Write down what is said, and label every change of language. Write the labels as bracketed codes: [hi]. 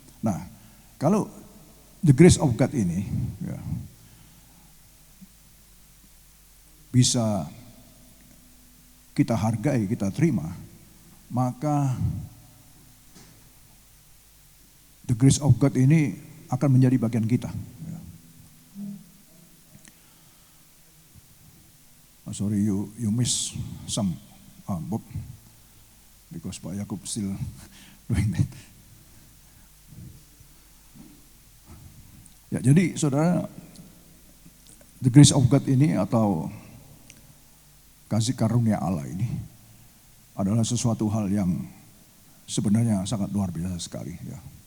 [id] Nah, kalau [en] the grace of God [id] ini bisa kita hargai, kita terima, maka the grace of God ini akan menjadi bagian kita. [en] Sorry, you miss some Bob, because Pak Yakub still doing that. [id] Ya, jadi saudara, [en] the grace of God [id] ini atau kasih karunia Allah ini adalah sesuatu hal yang sebenarnya sangat luar biasa sekali. Ya.